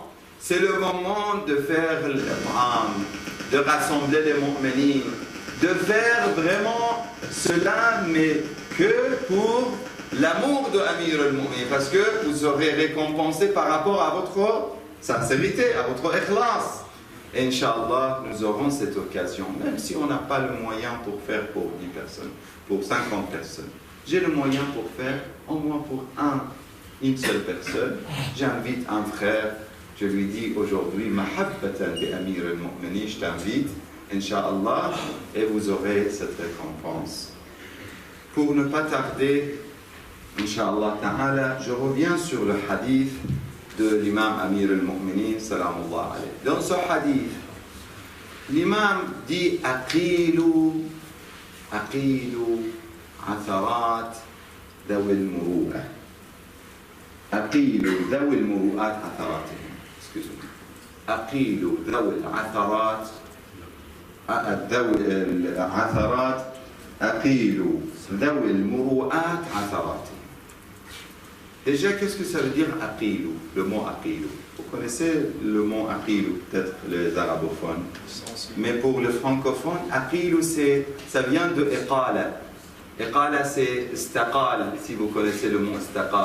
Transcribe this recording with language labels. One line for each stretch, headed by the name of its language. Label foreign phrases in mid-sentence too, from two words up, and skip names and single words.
French: C'est le moment de faire le Qur'an, de rassembler les mu'minines, de faire vraiment cela, mais que pour l'amour de Amir al-Mu'minin, parce que vous serez récompensé par rapport à votre sincérité, à votre ikhlas. Inch'Allah, nous aurons cette occasion, même si on n'a pas le moyen pour faire pour 10 personnes, pour 50 personnes. J'ai le moyen pour faire au moins pour une seule personne. J'invite un frère, je lui dis aujourd'hui,
Arabic: محبةً بأمير المؤمنين,
French: je t'invite, Inch'Allah, et vous aurez cette récompense. Pour ne pas tarder,
Arabic: إن شاء الله تعالى,
French: je reviens sur le hadith de l'imam Amir al-Mu'minin,
Arabic: سلام الله عليه.
French: Dans ce hadith, l'imam dit
Arabic: أقيلوا عثرات ذوي المروءة. أقيلوا ذوي المروءات عثراتهم.
French: Excusez-moi.
Arabic: أقيلوا ذوي العثرات أقيلوا ذوي المروءات عثراتهم.
French: Déjà, qu'est-ce que ça veut dire aqilu, le mot aqilu? Vous connaissez le mot aqilu, peut-être les arabophones. Mais pour le francophone, aqilu, ça vient de iqala. Iqala, c'est istaqal, si vous connaissez le mot istaqal.